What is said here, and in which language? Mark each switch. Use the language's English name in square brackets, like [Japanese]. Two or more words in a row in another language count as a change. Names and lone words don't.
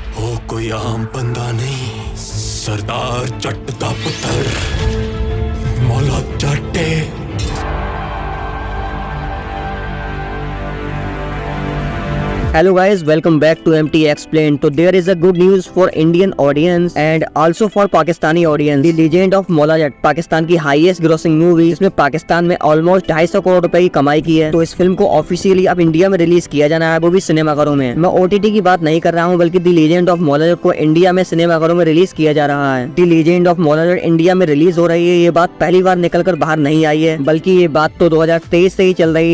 [Hindi] वो कोई आम बंदा नहीं, सरदार जट दा पुत्र मौला जट है। [English] Hello guys, welcome back to MT Explained. So there is a good news for Indian audience and also for Pakistani audience. [Hindi] The Legend of Maula Jat, पाकिस्तान की [English] highest grossing movie, [Hindi] जिसमें पाकिस्तान में ऑलमोस्ट 250 करोड़ रुपए की कमाई की है। तो इस फिल्म को ऑफिशियली अब इंडिया में रिलीज किया जाना है, वो भी सिनेमाघरों में। मैं OTT की बात नहीं कर रहा हूँ, बल्कि द लीजेंड ऑफ मौला जट को इंडिया में सिनेमाघरों में रिलीज किया जा रहा है। द लीजेंड ऑफ मौला जट इंडिया में रिलीज हो रही है, ये बात पहली बार निकल कर बाहर नहीं आई है, बल्कि ये बात तो 2023 से ही चल रही है।